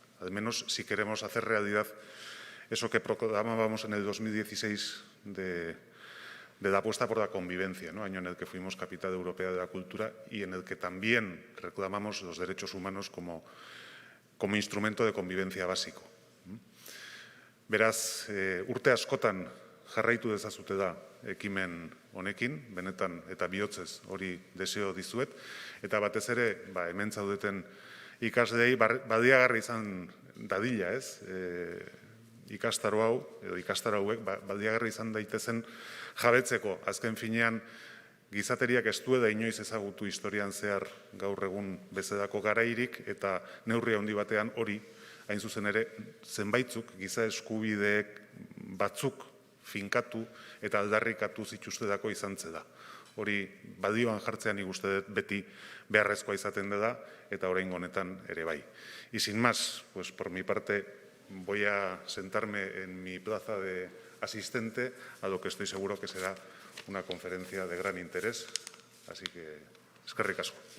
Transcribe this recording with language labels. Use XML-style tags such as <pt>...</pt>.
<es>Al menos si queremos hacer realidad eso que proclamábamos en el 2016 de la apuesta por la convivencia, año en el que fuimos capital europea de la cultura y en el que también reclamamos los derechos humanos como instrumento de convivencia básico.</es> <eu>Beraz, urte askotan jarraitu dezazute da ekimen honekin, benetan eta bihotzez hori deseo dizuet, eta batez ere hemen zaudeten ikasleei baliagarri izan dadila, ez? Ikastaro hau, edo ikastaro hauek, baliagarri izan daitezen jabetzeko. Azken finean, gizateriak ez duela inoiz ezagutu historian zehar gaur egun bezalako garairik, eta neurri handi batean hori, hain zuzen ere, zenbaitzuk, giza eskubideek batzuk finkatu eta aldarrikatu zituztedako izan zeda. Hori badioan jartzean nik uste dut beti beharrezkoa izaten da eta oraingo honetan ere bai.</eu> <es>Y sin más, pues por mi parte voy a sentarme en mi plaza de asistente a lo que estoy seguro que será una conferencia de gran interés. Así que,</es> <eu>eskerrik asko.</eu>